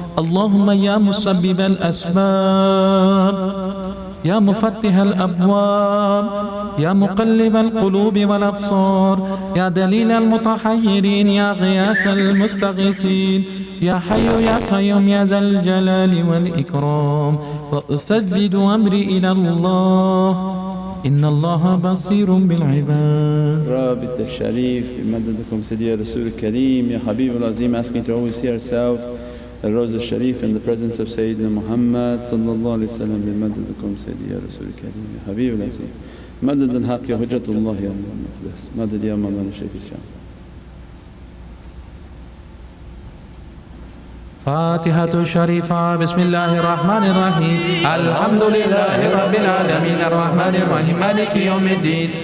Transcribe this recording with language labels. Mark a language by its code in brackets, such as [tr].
[ar] اللهم يا مسبب الأسباب يا مفتح الأبواب يا مقلب القلوب والأبصار يا دليل المتحيرين يا غياث المستغيثين يا حي يا قيوم يا ذا الجلال والإكرام وأسدد أمري إلى الله إن الله بصير بالعباد. رابط الشريف بمددكم سيدي رسول الكريم. يا حبيب العظيم, [en] asking to always see ourselves the Rose al-Sharif in the presence of Sayyidina Muhammad sallallahu alayhi wa sallam. [ar] بمددكم سيدي رسول الكريم يا حبيب العظيم. مدد الحق يا حجة الله يا المقدس. مدد يا مولانا شيخ الشام. فاتحة الشريفة. بسم الله الرحمن الرحيم. الحمد لله رب العالمين الرحمن الرحيم مالك يوم الدين.